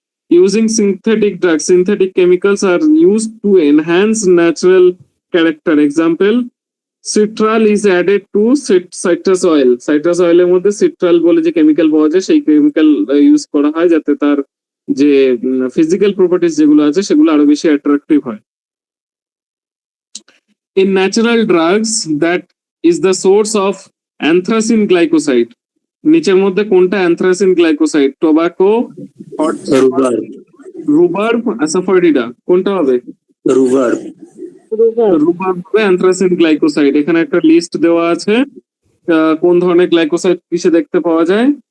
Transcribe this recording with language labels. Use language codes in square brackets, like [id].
[en] Using synthetic drugs, synthetic chemicals are used to enhance natural character. Example, citral is added to citrus oil, [bn] citrus অয়েলের মধ্যে সিট্রাল বলে যে chemical পাওয়া যায় সেই কেমিক্যাল ইউজ করা হয় যাতে তার যে ফিজিক্যাল প্রপার্টিজ যেগুলো আছে সেগুলো আরো বেশি অ্যাট্রাকটিভ হয়। [en] in natural drugs that is the source of anthracene glycoside. [bn] নিচের মধ্যে কোনটা anthracene glycoside? টোবাকো, রুবার রুবার্ব, অ্যাসাফোটিডা, কোনটা হবে? রুবার রুবার্ব হবে anthracene glycoside। এখানে একটা লিস্ট দেওয়া আছে কোন ধরনের গ্লাইকোসাইড কিসে দেখতে পাওয়া যায়।